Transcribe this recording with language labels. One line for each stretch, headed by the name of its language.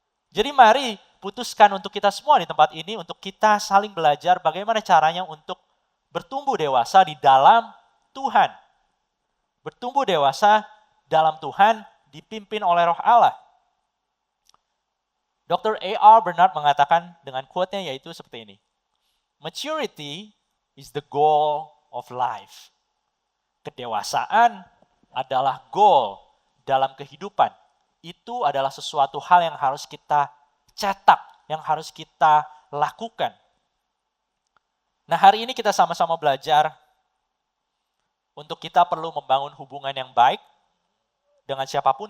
Indonesian: Jadi mari putuskan untuk kita semua di tempat ini, untuk kita saling belajar bagaimana caranya untuk bertumbuh dewasa di dalam Tuhan. Bertumbuh dewasa dalam Tuhan dipimpin oleh Roh Allah. Dr. A.R. Bernard mengatakan dengan quote-nya yaitu seperti ini.
English: Maturity is the goal of life.
Indonesian: Kedewasaan adalah goal dalam kehidupan. Itu adalah sesuatu hal yang harus kita cetak, yang harus kita lakukan. Nah, hari ini kita sama-sama belajar untuk kita perlu membangun hubungan yang baik dengan siapapun.